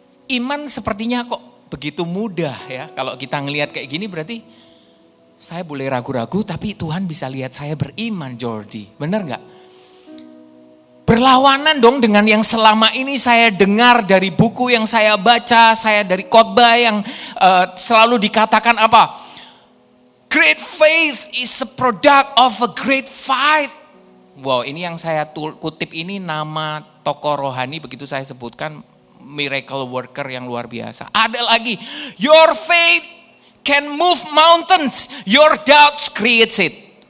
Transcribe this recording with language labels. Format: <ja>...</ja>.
<id>Iman sepertinya kok begitu mudah ya. Kalau kita ngelihat kayak gini berarti saya boleh ragu-ragu tapi Tuhan bisa lihat saya beriman, Jordi. Benar gak? Berlawanan dong dengan yang selama ini saya dengar dari buku yang saya baca, saya dari khotbah yang selalu dikatakan apa?</id> <en>Great faith is a product of a great fight.</en> <id>Wow, ini yang saya kutip ini nama tokoh rohani begitu saya sebutkan, miracle worker yang luar biasa. Ada lagi,</id> <en>your faith can move mountains, your doubts creates it.</en>